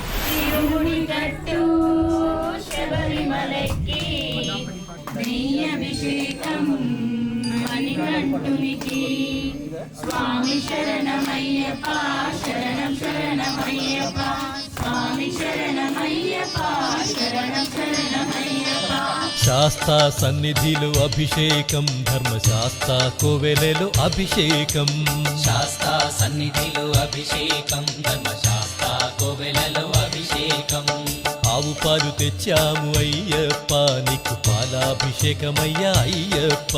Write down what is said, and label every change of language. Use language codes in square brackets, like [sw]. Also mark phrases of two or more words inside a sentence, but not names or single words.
[sa] स्वामी शरणमय्यप्पा शरणं शरणमय्यप्पा स्वामी शरणमय्यप्पा शरणं शरणमय्यप्पा। [te] శాస్తా సన్నిధిలో అభిషేకం ధర్మశాస్త్ర కోవెలలో అభిషేకం శాస్త్ర సన్నిధిలో అభిషేకం ధర్మశాస్త్ర కోవెలలో అభిషేకం ఆవు పాలు తెచ్చాము అయ్యప్ప నీకు పాలాభిషేకమయ్యా అయ్యప్ప